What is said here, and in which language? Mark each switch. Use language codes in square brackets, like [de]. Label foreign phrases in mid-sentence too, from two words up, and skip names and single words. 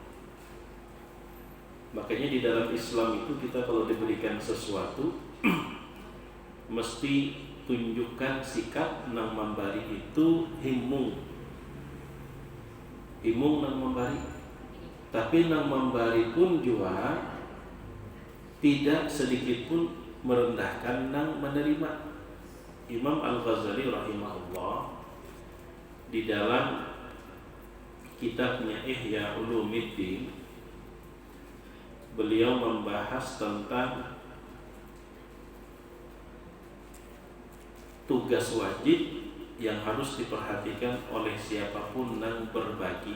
[bjn] Makanya di dalam Islam itu kita kalau diberikan sesuatu mesti tunjukkan sikap nang memberi itu himung nang memberi, tapi nang memberi pun juga tidak sedikit pun merendahkan nang menerima. [id] Imam Al-Ghazali rahimahullah di dalam kitabnya Ihya Ulumuddin beliau membahas tentang tugas wajib yang harus diperhatikan oleh siapapun yang berbagi.